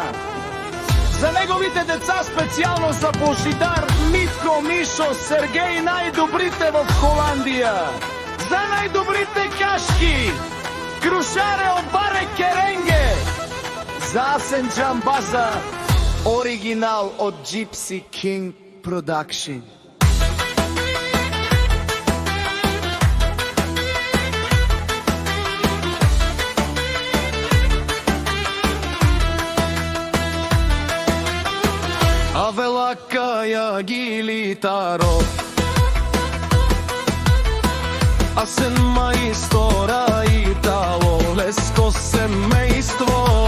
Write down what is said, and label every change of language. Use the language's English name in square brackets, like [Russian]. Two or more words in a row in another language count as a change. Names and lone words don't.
[Macedonian] За неговите деца специјално за Божидар, Митко, Мишо, Сергеј, најдобрите во Холандија. За најдобрите кашки, Крушаре, Обаре, Керенге. За Асен Џамбаза, оригинал од Gypsy King Production. Авела Каја Гилитаро, Асен мајстора Итало, Леско семејство.